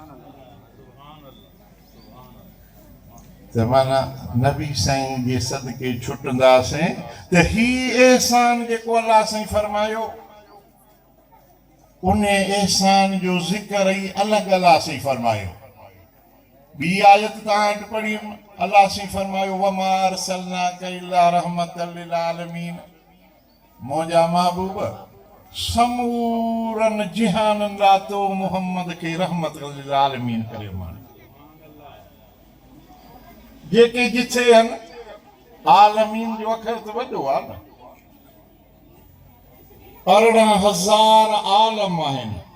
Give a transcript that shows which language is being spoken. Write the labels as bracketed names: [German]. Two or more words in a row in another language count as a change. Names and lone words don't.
[Sindhi] त माना नबी साईं जे सदके छुटंदासीं त ही एहसान जेको अलाह साईं फरमायो, उन एहसान जो ज़िक्र ई अलॻि अलाह साईं फरमायो। ॿी आयत तव्हां वटि पढ़ी, अलाह साईं फरमायो [Arabic] وما أرسلناك إلا رحمة للعالمين. [Sindhi] मुंहिंजा महबूब समूरन जिहाननि लाइ तो मुहम्मद खे [Arabic] رحمة للعالمين [Sindhi] करे माने जेके जिथे आहिनि आलमीन जो अखर त वॾो आहे न 18,000 आलम आहिनि